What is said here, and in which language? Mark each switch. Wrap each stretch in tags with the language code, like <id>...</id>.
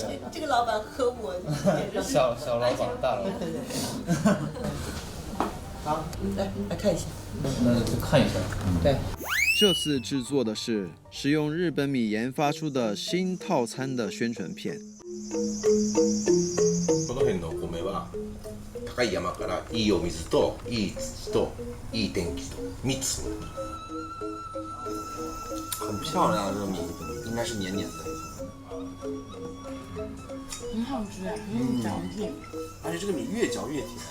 <zh>这个老板和我小老板，大老板。好，来看一下。那就看一下。对。这次制作的是使用日本米研发出的新套餐的宣传片。</zh> <ja>この辺のお米は高い山からいいお水といい土といい天気と3つ。</ja> <zh>很漂亮的这个米，应该是黏黏的。很好吃，很有嚼劲，而且这个米越嚼越甜。</zh>